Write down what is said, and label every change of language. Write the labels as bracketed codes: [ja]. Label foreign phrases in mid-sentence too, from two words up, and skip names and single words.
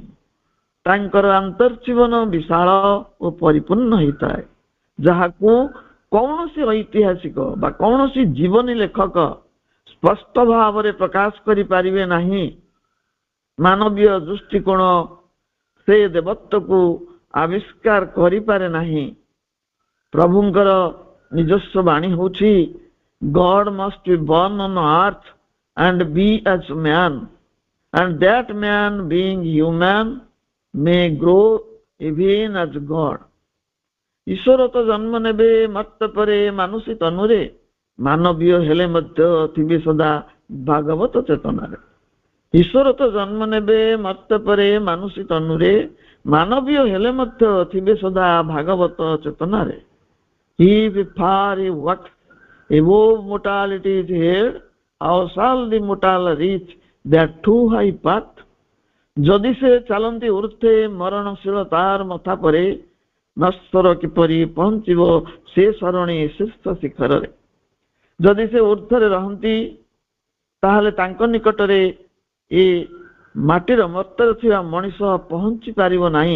[or] ତାଙ୍କର ଆନ୍ତର୍ଜୀବନ ବିଶାଳ ଓ ପରିପୂର୍ଣ୍ଣ ହେଇଥାଏ, ଯାହାକୁ କୌଣସି ଐତିହାସିକ ବା କୌଣସି ଜୀବନୀ ଲେଖକ ସ୍ପଷ୍ଟ ଭାବରେ ପ୍ରକାଶ କରିପାରିବେ ନାହିଁ। ମାନବୀୟ ଦୃଷ୍ଟିକୋଣ ସେ ଦେବତ୍ୱକୁ ଆବିଷ୍କାର କରିପାରେ ନାହିଁ। ପ୍ରଭୁଙ୍କର ନିଜସ୍ୱ ବାଣୀ ହେଉଛି, [en] God must be born on earth and be as man, and that man being human may grow even as God. [or] ଈଶ୍ୱର ତ ଜନ୍ମ ନେବେ ମର୍ତ୍ତ ପରେ ମାନୁଷୀ ତନୁରେ, ମାନବୀୟ ହେଲେ ମଧ୍ୟ ଥିବେ ସଦା ଭାଗବତ ଚେତନାରେ। ଈଶ୍ୱର ତ ଜନ୍ମ ନେବେ ମର୍ତ୍ତ ପରେ ମାନୁଷୀ ତନୁରେ, ମାନବୀୟ ହେଲେ ମଧ୍ୟ ଥିବେ ସଦା ଭାଗବତ ଚେତନାରେ। [en] If far he walks above mortality is here, how shall the mortal reach that too high path? [or] ଯଦି ସେ ଚାଲନ୍ତି ଉର୍ଦ୍ଧ୍ୱେ ମରଣଶୀଳ ତାର ମଥା ପରେ, ନଶ୍ୱର କିପରି ପହଞ୍ଚିବ ସେ ସରଣୀ ଶୀର୍ଷ ଶିଖରରେ। ଯଦି ସେ ଉର୍ଦ୍ଧ୍ୱରେ ରହନ୍ତି ତାହେଲେ ତାଙ୍କ ନିକଟରେ ଏ ମାଟିର ମର୍ତ୍ତରେ ଥିବା ମଣିଷ ପହଞ୍ଚି ପାରିବ ନାହିଁ।